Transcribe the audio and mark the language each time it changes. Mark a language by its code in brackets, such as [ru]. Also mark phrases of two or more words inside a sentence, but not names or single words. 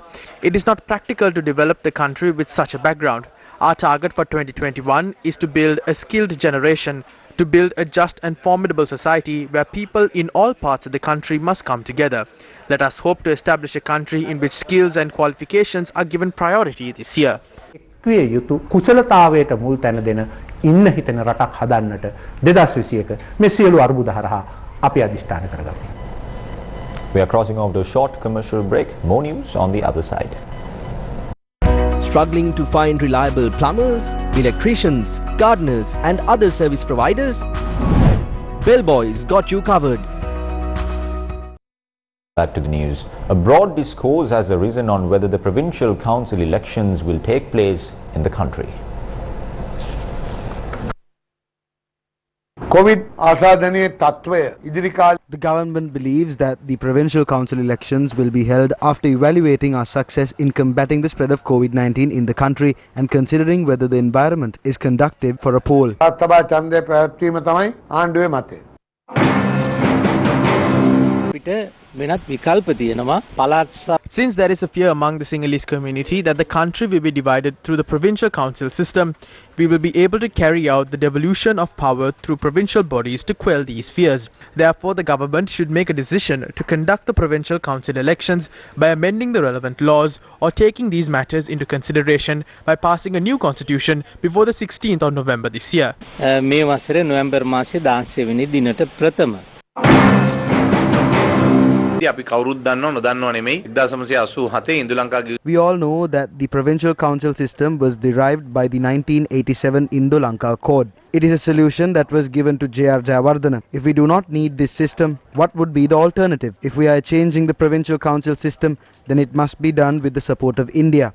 [en] It is not practical to develop the country with such a background. Our target for 2021 is to build a skilled generation, to build a just and formidable society where people in all parts of the country must come together. Let us hope to establish a country in which skills and qualifications are given priority this year. [si] කුසලතාවයට මුල් තැන දෙන ඉන්න හිතන රටක් හදන්නට 2021 මේ සියලු අරුබුද හරහා අපි අධිෂ්ඨාන කරගමු. [en] We are crossing off the short commercial break. More news on the other side. Struggling to find reliable plumbers, electricians, gardeners and other service providers? Bellboys got you covered. Back to the news. A broad discourse has arisen on whether the provincial council elections will take place in the country. [si] COVID ආසාදනයේ තත්වය ඉදිරි කාලේ [en] The government believes that the provincial council elections will be held after evaluating our success in combating the spread of COVID-19 in the country and considering whether the environment is conducive for a poll. [si] සභා ඡන්දය පැවැත්වීම තමයි ආණ්ඩුවේ මතය. [en] Since there is a fear among the Sinhalese community that the country will be divided through the provincial council system, we will be able to carry out the devolution of power through provincial bodies to quell these fears. Therefore, the government should make a decision to conduct the provincial council elections by amending the relevant laws or taking these matters into consideration by passing a new constitution before the 16th of November this year. [si] මේ වසරේ නොවැම්බර් මාසයේ 16 වෙනි දිනට ප්‍රථම [en] We all know that the provincial council system was derived by the 1987 Indo-Lanka Accord. It is a solution that was given to J.R. Jayawardena. If we do not need this system, what would be the alternative? If we are changing the provincial council system, then it must be done with the support of India.